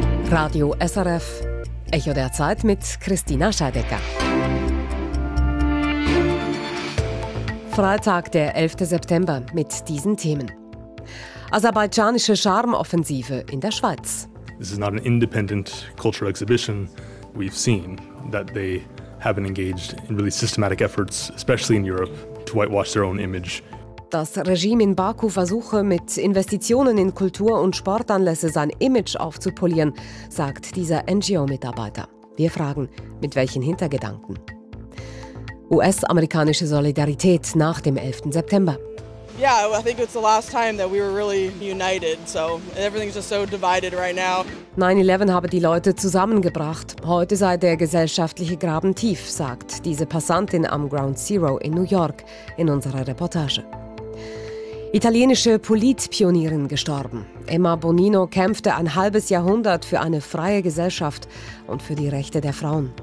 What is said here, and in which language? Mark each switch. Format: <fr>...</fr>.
<de>Radio SRF, Echo der Zeit mit Christina Scheidegger. Freitag, der 11. September, mit diesen Themen. Aserbaidschanische Charme-Offensive in der Schweiz.</de> <en>This is not an independent cultural exhibition. We've seen that they have been engaged in really systematic efforts, especially in Europe, to whitewash their own image.</en> <de>Das Regime in Baku versuche, mit Investitionen in Kultur- und Sportanlässe sein Image aufzupolieren, sagt dieser NGO-Mitarbeiter. Wir fragen, mit welchen Hintergedanken? US-amerikanische Solidarität nach dem 11. September.</de> <en>Ja, I think it's the last time that we were really united. So everything's just so divided right now.</en> <de>9/11 habe die Leute zusammengebracht. Heute sei der gesellschaftliche Graben tief, sagt diese Passantin am Ground Zero in New York in unserer Reportage. Italienische Politpionierin gestorben. Emma Bonino kämpfte ein halbes Jahrhundert für eine freie Gesellschaft und für die Rechte der Frauen.</de>